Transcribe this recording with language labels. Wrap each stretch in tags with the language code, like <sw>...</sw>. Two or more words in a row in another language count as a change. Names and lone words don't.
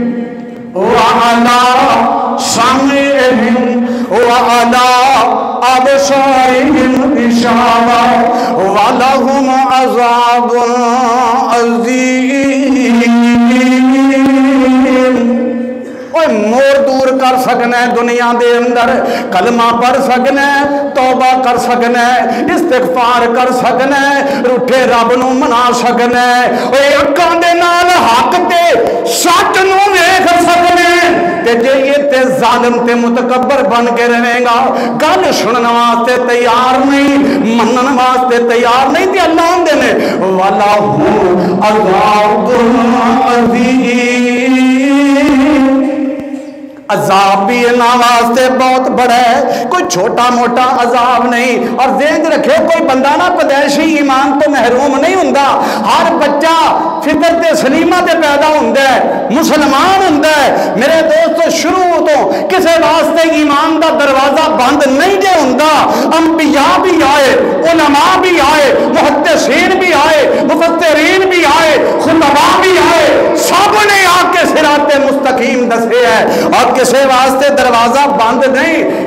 <ar>وعلی سمعہم وعلی ابصارہم غشاوہ ولہم عذاب عظیم</ar> <pa>مور دور کر سکنا ہے دنیا دے اندر کلمہ پڑھ سکنا ہے توبہ کر سکنا ہے استغفار کر سکنا ہے روٹھے رب نو منا سکنا ہے اوے اکھاں دے نال حق تے سچ نو ویکھ سکنا ہے تے جے یہ تے ظالم تے متکبر بن کے رہے گا، گل سنن واسطے تیار نہیں، منن واسطے تیار نہیں، تے اللہ آندے نے</pa> <ar>وَلَهُ عَذَابٌ عَظِيمٌ،</ar> <pa>عذاب بھی انہاں واسطے بہت بڑا ہے، کوئی چھوٹا موٹا عذاب نہیں۔ اور ذہن رکھے کوئی بندہ نہ پیدائشی ایمان تو محروم نہیں ہوندا، ہر بچہ فطرت سلیمہ تے پیدا ہوندا ہے، مسلمان ہوندا ہے۔ میرے دوستو شروع تو کسے واسطے ایمان دا دروازہ بند نہیں جے ہوندا، انبیاء بھی آئے، علماء بھی آئے، محدثین بھی آئے، مفسرین بھی آئے، خطباء بھی آئے، سب نے آ کے صراط مستقیم دسے ہے، اور کسے واسطے دروازہ بند نہیں۔</pa>